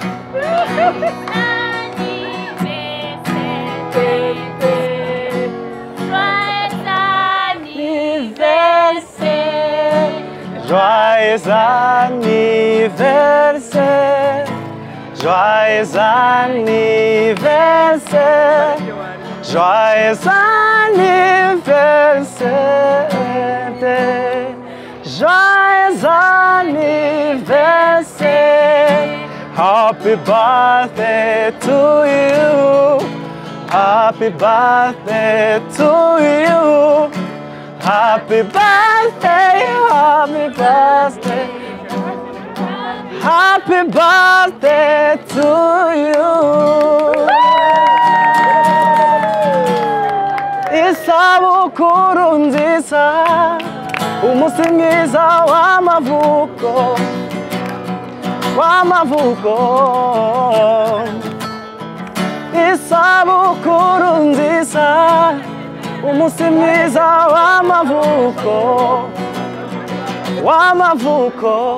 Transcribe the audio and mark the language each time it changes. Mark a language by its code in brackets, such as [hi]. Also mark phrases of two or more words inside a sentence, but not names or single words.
[fr] Joyeux anniversaire, joyeux anniversaire, joyeux anniversaire, joyeux anniversaire. [en] Happy birthday to you, happy birthday to you. Happy birthday, happy birthday, happy birthday to you. [rw] Isabukuru nziza, umunsi mwiza w'amavuko, w'amavuko. Isabukuru nziza, umunsi mwiza w'amavuko, w'amavuko.